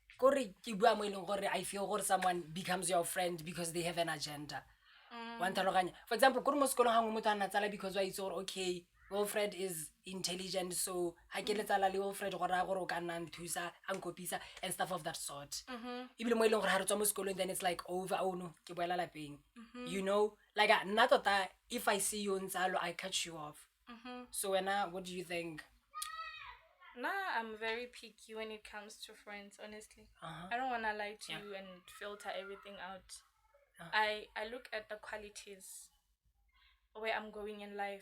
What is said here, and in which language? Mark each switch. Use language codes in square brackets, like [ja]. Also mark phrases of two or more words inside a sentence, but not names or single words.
[en] I feel gore someone becomes your friend because they have an agenda. For example, because why it's okay, Wilfred is intelligent, so [tn] ha ke letsa la le Wilfred go ra gore o ka nna nthusa a nkopisa [en] and stuff of that sort. [tn] Ebile mo e leng gore ha re tswa mo sekolong, [en] then it's like over. Oh no, [tn] ke boela lapeng. [en] You know, like [tn] nna tota, [en] if I see you ntsalo, I cut you off. So wena, what do you think? Nah, I'm very picky when it comes to friends, honestly. I don't want to lie to you and filter everything out. I look at the qualities where I'm going in life.